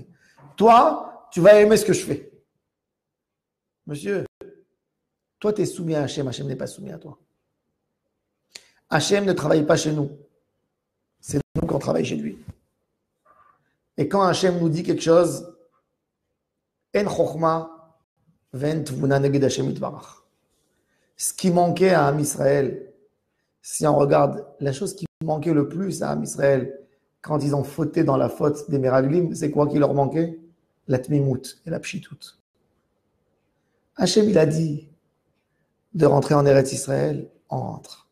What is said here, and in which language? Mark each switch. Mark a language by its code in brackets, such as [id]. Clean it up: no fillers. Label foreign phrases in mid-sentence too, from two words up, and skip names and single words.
[fr] Toi, tu vas aimer ce que je fais. Monsieur, toi, tu es soumis à Hashem, Hashem n'est pas soumis à toi. Hashem ne travaille pas chez nous. C'est nous qu'on travaille chez lui. Et quand Hashem nous dit quelque chose, [he] אין חכמה ואין תבונה נגד השם יתברך. [fr] Ce qui manquait à Am Israël, si on regarde la chose qui manquait le plus à Am Israël, quand ils ont fauté dans la faute des Meraglim, c'est quoi qui leur manquait? La tmimout et la pshitout. Hashem, il a dit de rentrer en Eretz Israël, entre.